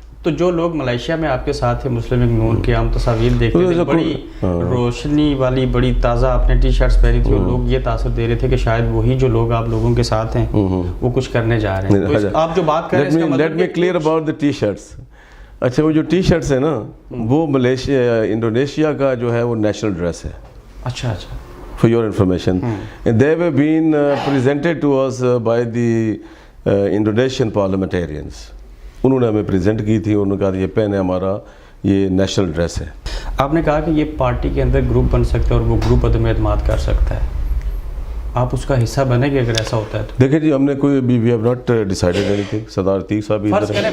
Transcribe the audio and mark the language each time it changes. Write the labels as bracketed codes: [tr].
[ur] تو جو لوگ ملائیشیا میں آپ کے ساتھ ہیں مسلم لیگ نون کے ہم تصاویر دیکھتے تھے, بڑی روشنی والی, بڑی تازہ آپ نے ٹی شرٹس پہنی تھی, اور لوگ یہ تاثر دے رہے تھے کہ شاید وہی جو لوگ آپ لوگوں کے ساتھ ہیں وہ کچھ کرنے جا رہے ہیں. تو آپ جو بات کر رہے ہیں اس کا مطلب, [en] Let me clear about the T shirts. [ur] اچھا, وہ جو ٹی شرٹس ہیں نا, وہ ملیشیا انڈونیشیا کا جو ہے وہ نیشنل ڈریس ہے. اچھا اچھا, [en] for your information. And they have been presented to us by the Indonesian parliamentarians. [ur] انہوں نے ہمیں پریزنٹ کی تھی, انہوں نے کہا یہ پہنے ہمارا یہ نیشنل ڈریس ہے. آپ نے کہا کہ یہ پارٹی کے اندر گروپ بن سکتا ہے اور وہ گروپ عدم اعتماد کر سکتا ہے, آپ اس کا حصہ بنیں گے اگر ایسا ہوتا ہے تو؟ دیکھیں جی, ہم نے کوئی [en] We have not decided any thing. [ur] صدر عتیق صاحب بھی ادھر ہیں,